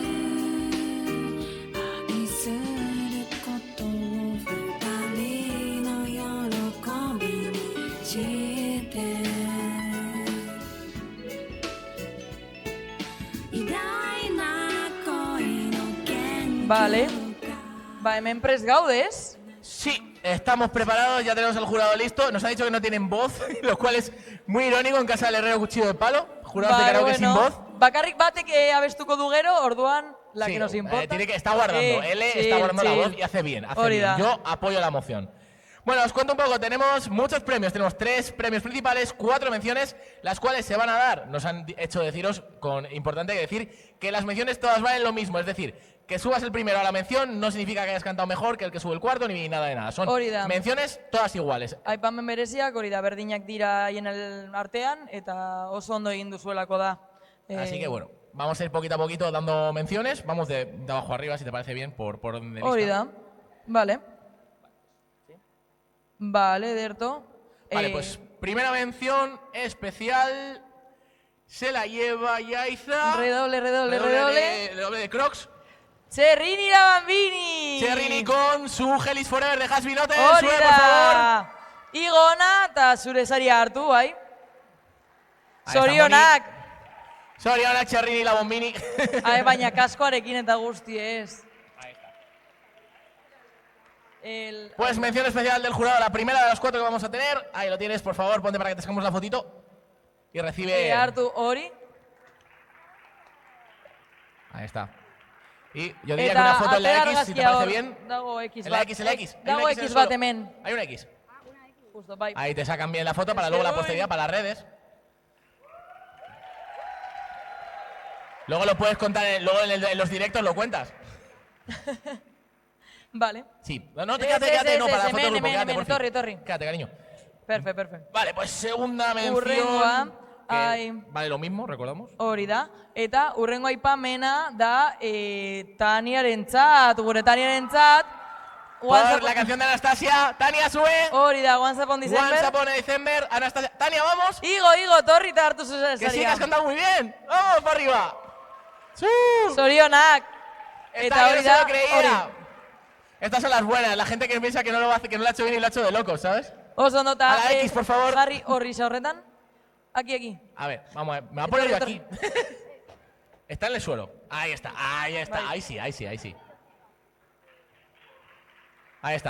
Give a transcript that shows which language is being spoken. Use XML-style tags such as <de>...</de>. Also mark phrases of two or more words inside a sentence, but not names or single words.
<ja>愛することを二人の喜びにして偉大な恋の原</ja> <es>Vale. Va,</es> <eu>hemen prest gaudez.</eu> <es>Sí, estamos preparados, ya tenemos al jurado listo. Nos han dicho que no tienen voz, lo cual es muy irónico en casa del herrero cuchillo de palo. Jurados de karaoke sin voz.</es> <eu>Bakarrik batek abestuko du gero, orduan,</eu> <es>la Sí, que nos importa. tiene que está guardando. L chill, está guardando chill. la voz y hace bien. Hace</es> <eu>Hori</eu> <es>bien.</es> <eu>da.</eu> <es>Yo apoyo la moción. Bueno, os cuento un poco. Tenemos muchos premios. Tenemos 3 premios principales, 4 menciones, las cuales se van a dar. Nos han hecho deciros, importante decir, que las menciones todas valen lo mismo. Es decir, que subas el primero a la mención no significa que hayas cantado mejor que el que sube el cuarto, ni nada de nada. Son</es> <eu>Hori da.</eu> <es>menciones todas iguales.</es> <eu>Aipamen bereziak, hori da, berdinak dira haien artean, eta oso ondo egin duzuelako da.</eu> <es>Así que bueno, vamos a ir poquito a poquito dando menciones. Vamos de abajo arriba, si te parece bien, por orden de lista.</es> <eu>Hori da.</eu> <es>Vale. Vale, Derto. Vale, pues primera mención especial se la lleva Yaiza. Redoble Redoble de Crocs. Txerrini la Bambini! Txerrini con su Gelis Forever de Hasbinote.</es> <eu>Hori</eu> <es>Sube, por favor.</es> <eu>da! Igona eta zure saria hartu, bai?</eu> <es>Ahí está,</es> <eu>Zorionak! Zorionak, Txerrini la Bombini. Baina kaskoarekin eta guzti ez.</eu> <es>Pues mención especial del jurado, la primera de las 4 que vamos a tener. Ahí lo tienes, por favor, ponte para que te sacamos la fotito. Y recibe...</es> <eu>Hartu hori.</eu> <es>Ahí está. Y yo diría que una foto en la X, si te parece bien.</es> <eu>Dago X</eu> <es>En la</es> <eu>bat.</eu> <es>X, en la X. Hay</es> <eu>Dago</eu> <es>una X en el</es> <eu>X bat</eu> <es>suelo.</es> <eu>hemen.</eu> <es>Hay una X. Justo, bai. Ahí te sacan bien la foto para luego la posteridad, para las redes. Luego lo puedes contar, luego en los directos lo cuentas. Vale. Sí. No, quédate, no, para la foto del grupo, quédate, por fin. Torri. Quédate, cariño. Perfecto. Vale, pues segunda mención.</es> <eu>Urrengoa,</eu> <es>que vale lo mismo, recordamos.</es> <eu>Hori da. Eta urrengo aipamena da Taniarentzat, gure Taniarentzat.</eu> <es>Por la canción de Anastasia. Tania, sube.</es> <eu>Hori da,</eu> <es>Once Upon December. Once Upon December. Anastasia. Tania, vamos.</es> <eu>Igo, Torri eta hartu zuzen</eu> <es>Que sí, que has cantado muy bien. Vamos, para arriba.</es> <eu>Zorionak. Eta hori da, hori.</eu> <es>Estas son las buenas, la gente que piensa que no lo hace, que no lo ha hecho bien y lo ha hecho de locos, ¿sabes?</es> <eu>Oso nota.</eu> <es>A la X, por favor.</es> <eu>Jarri horri horretan.</eu> <es>Aquí. A ver, vamos a ver. Me voy a poner yo aquí. Está en el suelo. Ahí está. Ahí sí. Ahí está.</es>